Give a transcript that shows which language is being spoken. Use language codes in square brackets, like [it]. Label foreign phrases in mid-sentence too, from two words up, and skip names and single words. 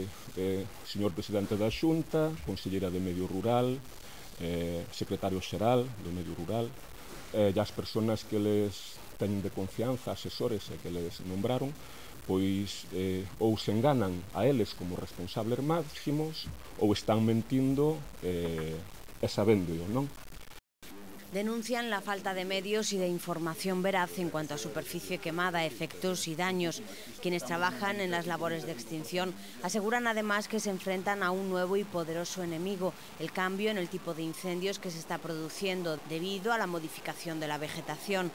[gl] Señor Presidente da Xunta, Conselleira de Medio Rural, Secretario Xeral do Medio Rural, e as persoas que les teñen de confianza, asesores e que les nombraron, pois ou se enganan a eles como responsables máximos ou están mentindo e sabéndolo, non? [es] Denuncian la falta de medios y de información veraz en cuanto a superficie quemada, efectos y daños. Quienes trabajan en las labores de extinción aseguran además que se enfrentan a un nuevo y poderoso enemigo, el cambio en el tipo de incendios que se está produciendo debido a la modificación de la vegetación.